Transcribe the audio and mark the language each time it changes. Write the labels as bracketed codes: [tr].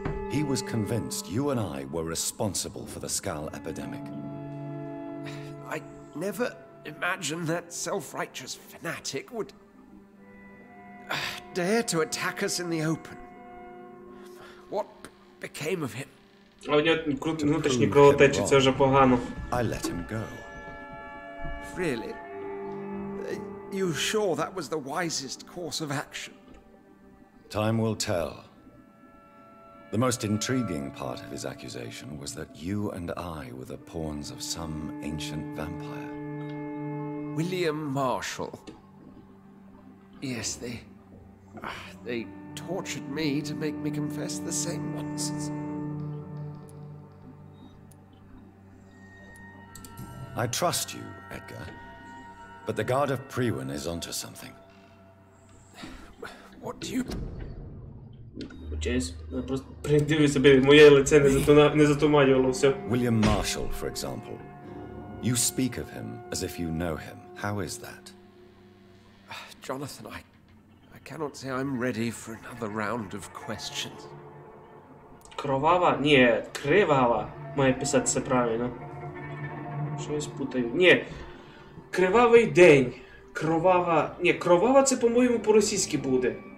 [en] He was convinced you and I were responsible for the Skal epidemic. I never imagined that self-righteous fanatic would dare to attack us in the open. What became of him? [uk] А у нього внутрішні кровотечі, це вже погано. [en] I let him go. really? You sure that was the wisest course of action? Time will tell. The most intriguing part of his accusation was that you and I were the pawns of some ancient vampire. William Marshall. Yes, they tortured me to make me confess the same nonsense. I trust you, Edgar. But the Guard of Priwen is onto something. What do you... [uk] Честь. Просто придивлю себе, моє лице не затуманювало все. [en] William Marshall, for example. You speak of him as if you know him. How is that? Jonathan, I cannot say I'm ready for another round of questions. [uk] Кровава? Ні, кривава. Має писатися правильно. Щось путаю. Ні. Кривавий день. Кровава. Ні, кровава це, по-моєму, по-російськи буде.